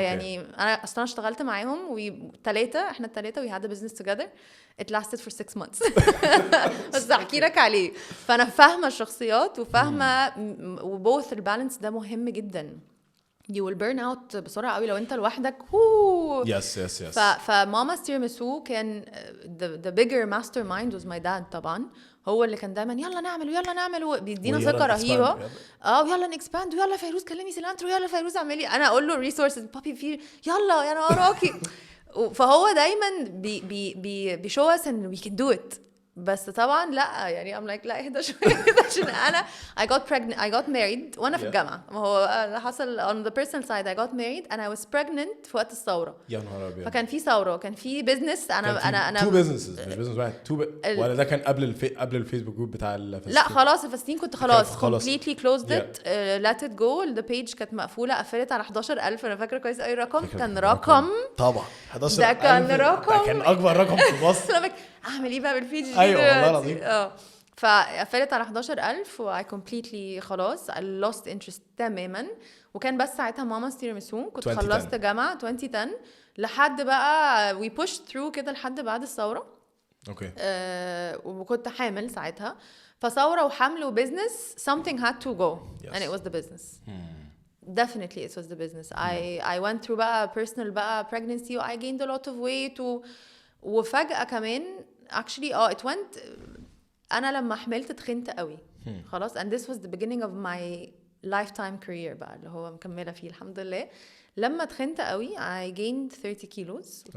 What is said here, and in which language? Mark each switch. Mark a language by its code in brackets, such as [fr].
[ar] يعني انا اصلا اشتغلت معاهم احنا الثلاثه [en] we had a business together it lasted for 6 months [ar] بس احكي لك عليه. فانا فاهمه الشخصيات وفاهمه وبوث البالانس ده مهم جدا. [en] you will burn out [ar] بسرعه قوي لو انت لوحدك. [en] yes. [ar] فماما تيراميسو كان [en] the bigger mastermind was my dad [ar] طبعا. هو اللي كان دايما يلا نعمل بيدينا ثقه رهيبه. يلا نكسباند ويلا فيروز كلمي سيلانترو يلا فيروز اعملي. انا اقول له ريسورسز بابي في يلا انا وراكي. فهو دايما بيشو اس ان [en] we can do it. [ar] بس طبعا لا يعني [en] I'm like [ar] لا اهدى شويه عشان انا [en] I got married [ar] وانا في الجامعه. ما هو حصل [en] on the personal side I got married and I was pregnant [ar] في وقت الثوره. يا نهار ابيض. فكان في ثوره وكان في بزنس. انا [en] two businesses [ar] مش business واحد ولا ده كان قبل الفيسبوك جروب بتاع الفساتين؟ لا خلاص الفساتين كنت خلاص [en] completely closed it. let it go. [ar] the page كانت مقفوله قفلت على 11,000. انا فاكره كويس اي رقم كان رقم طبعا 11,000 ده كان رقم ده كان اكبر رقم في مصر. اعمل ايه بقى بالبيج دي؟ ايوه والله العظيم. فقفلت على 11,000 و I completely خلاص [en] I lost interest [ar] تماما. وكان بس ساعتها ماما تيراميسو كنت خلصت جامعه 2010 لحد بقى [en] we pushed through [ar] كده لحد بعد الثوره. اوكي. وكنت حامل ساعتها. فثوره وحمل وبزنس [en] something had to go and it was the business. Definitely it was the business. I went through [ar] بقى [en] personal بقى pregnancy و I gained a lot of weight [ar] وفجأة كمان [en] actually it went. [ar] أنا لما حملت تخنت قوي خلاص [en] and this was the beginning of my lifetime career [ar] بقى اللي هو مكملة فيه الحمد لله. لما تخنت قوي [en] I gained 30 kilos.